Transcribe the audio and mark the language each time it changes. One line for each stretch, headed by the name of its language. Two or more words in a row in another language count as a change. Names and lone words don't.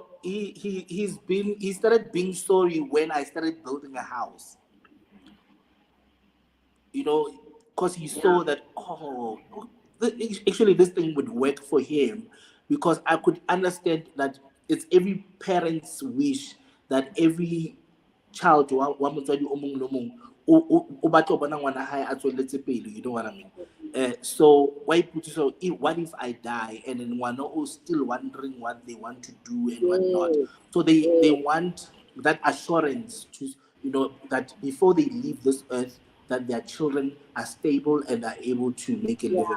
English: He started being sorry when I started building a house. You know, because he yeah, saw that, actually this thing would work for him, because I could understand that it's every parent's wish that every child
Southern Sotho: wa motswadi o mong le o mong o batla ho bona ngwana hae a tswelletse pele,
English: you know what I mean. So why put so what if I die, and then one who's still wondering what they want to do and what not. yeah, So they yeah, want that assurance to, that before they leave this earth, that their children are stable and are able to make a living